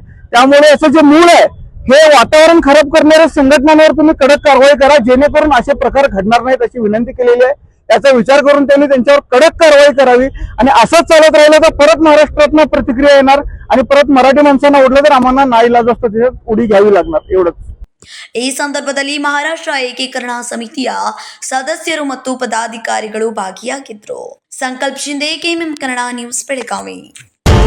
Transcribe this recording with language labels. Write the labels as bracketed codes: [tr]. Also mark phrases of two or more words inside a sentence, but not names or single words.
[mr] त्यामुळे याचं जे मूळ आहे हे वातावरण खराब करणाऱ्या संघटनांवर तुम्ही कडक कारवाई करा, जेणेकरून असे प्रकार घडणार नाहीत अशी विनंती केलेली आहे. याचा विचार करून त्यांनी त्यांच्यावर कडक कारवाई करावी आणि असंच चालत राहिलं तर परत महाराष्ट्रातनं प्रतिक्रिया येणार आणि परत मराठी माणसांना ओढलं तर आम्हाला नाईलाज असतं त्याच्यात उडी घ्यावी लागणार. एवढंच. [kn] ಈ ಸಂದರ್ಭದಲ್ಲಿ ಮಹಾರಾಷ್ಟ್ರ ಏಕೀಕರಣ ಸಮಿತಿಯ ಸದಸ್ಯರು ಮತ್ತು ಪದಾಧಿಕಾರಿಗಳು ಭಾಗಿಯಾಗಿದ್ದರು. ಸಂಕಲ್ಪ ಶಿಂದೆ, ಕೆಎಂಎಂ ಕನ್ನಡ ನ್ಯೂಸ್, ಬೆಳಗಾವಿ.